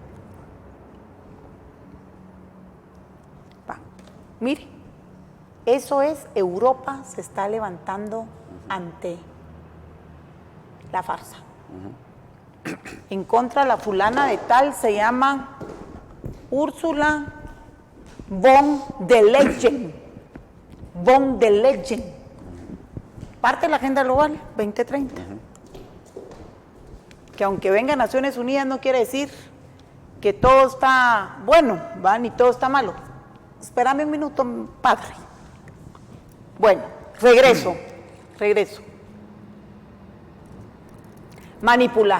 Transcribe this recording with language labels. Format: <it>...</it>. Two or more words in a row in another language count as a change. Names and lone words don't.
<es>Mire, eso es, Europa se está levantando ante la farsa. En contra de la fulana de tal, se llama Ursula von der Leyen. Von der Leyen. Parte de la Agenda Global 2030. Que aunque venga Naciones Unidas no quiere decir que todo está bueno, ¿va? Ni todo está malo. Espérame un minuto, padre. Bueno, regreso. Manipular.</es>